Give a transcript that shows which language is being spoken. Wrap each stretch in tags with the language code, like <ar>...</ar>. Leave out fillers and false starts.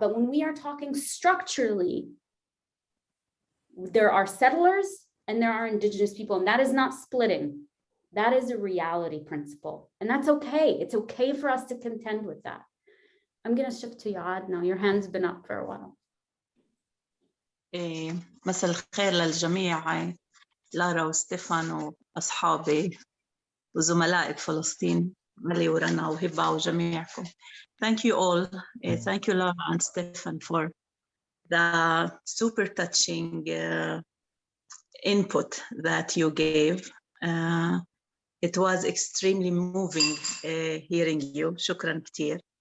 <en>But when we are talking structurally, there are settlers and there are indigenous people, and that is not splitting. That is a reality principle, and that's okay. It's okay for us to contend with that. I'm going to shift to Yad now. Your hand's been up for a while.</en> <ar>مساء الخير للجميع. لارا وستيفان وأصحابي وزملائي بفلسطين ملي ورنا وهبة وجميعكم.</ar> <en>Thank you all. Thank you, Lara and Stefan, for the super touching input that you gave. It was extremely moving hearing you.</en> <ar>Shukran كتير.</ar>